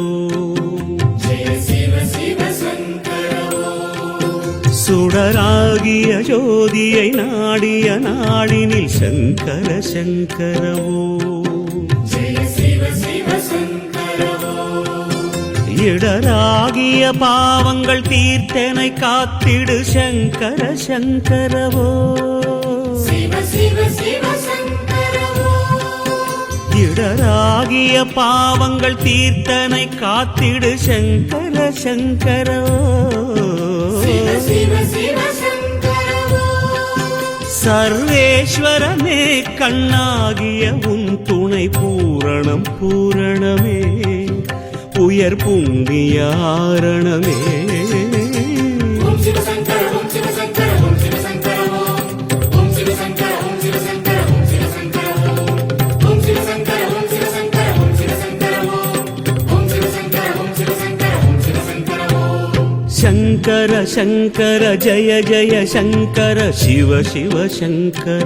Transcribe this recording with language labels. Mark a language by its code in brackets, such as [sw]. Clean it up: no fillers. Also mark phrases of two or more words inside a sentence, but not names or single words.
[sa] जय शिव शिव शङ्कर [ta] சுடராகிய ஜோதியை நாடிய நாடினில் சங்கர சங்கரவோ [sa] जय शिव शिव शङ्कर [ta] இடராகிய பாவங்கள் தீர்த்தனை காத்திடு சங்கர சங்கரவோ [sa] शिव शिव शिव शङ्कर [ta] இடராகிய பாவங்கள் தீர்த்தனை காத்திடு சங்கர சங்கரவோ [sa] शिव शिव शिव शङ्कर [ta] சர்வேஸ்வரனே கண்ணாகிய உன் துணை பூரணம் பூரணமே உயர் புண்ணியாரணமே [sa] ॐ शिवशङ्कर ॐ शिवशङ्कर ॐ शिवशङ्कर ॐ शिवशङ्कर ॐ शिवशङ्कर ॐ शिवशङ्कर ॐ शिवशङ्कर ॐ शिवशङ्कर ॐ शिवशङ्कर ॐ शिवशङ्कर ॐ शिवशङ्कर ॐ शिवशङ्कर शङ्कर शङ्कर जय जय शङ्कर शिव शिव शङ्कर